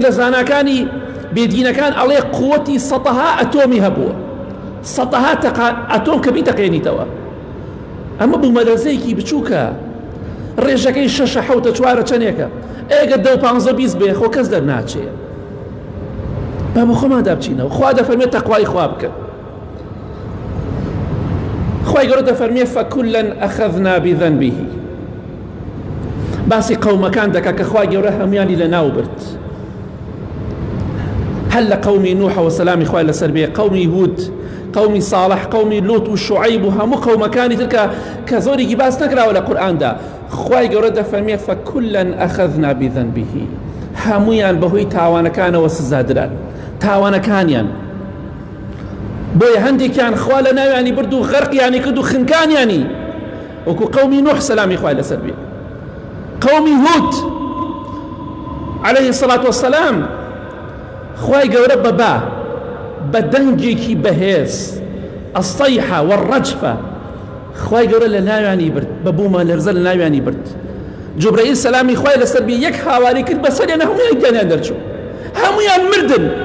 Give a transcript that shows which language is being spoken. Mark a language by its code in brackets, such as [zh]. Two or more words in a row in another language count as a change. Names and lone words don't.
[ckb] لە زاناکانی بێدینەکان ئەڵێ قووەتی سەدەها ئەتۆمی هەبووە سەدەها ئەتۆم کە بیتەقێنیتەوە ئەمە بوومەلەرزەیەکی بچووکە ڕێژەکەی 6 7 4 چەندێکە ئێگە 10 15 20 بێ خۆ کەس دەرناچێ با بە خۆماندا بچینەوە خوا دەفەرمێت تەقوای خوا بکە خوای گەورە دەفەرمێ [ar] فەکولا ئەخەذنا بذەنبه [ckb] باسی قەومەکان دەکا کە خوای گەورە هەمویانی لەناو برد هەل لە قەومی نوح وسلامی خوای لەسەر بێ قەومی هود قومی صالح قومی لوط و شعیب و هەموو قەومەکانی تر کە زۆرێکی باس نەکراوە لە قورئاندا خوای گەورە دەفەرمێ [ar] فەکولا ئەخەذنا بذەنبه [ckb] هەمویان بەهۆی تاوانەکانەوە سزادران تاوانەکانیان بۆیە هەندێکیان خوا لە ناویانی برد و غەرقیانی کرد و خنکانیانی وەکو قەومی نوح سەلامی خوای لەسەر بێ قەومی هود [ar] عليه الصلاة والسلام [ckb] خوای گەورە بە دەنگێکی بەهێز [ar] ئەسەیحە وەڕەجفە [ckb] خوای گەورە لە ناویانی برد بە بوومەلەرزە لە ناویانی برد جوبرەئیل سەلامی خوای لەسەر بێ یەک هاواری کرد بەسەریانە هەموویان گیانیان دەرچوو هەموویان مردن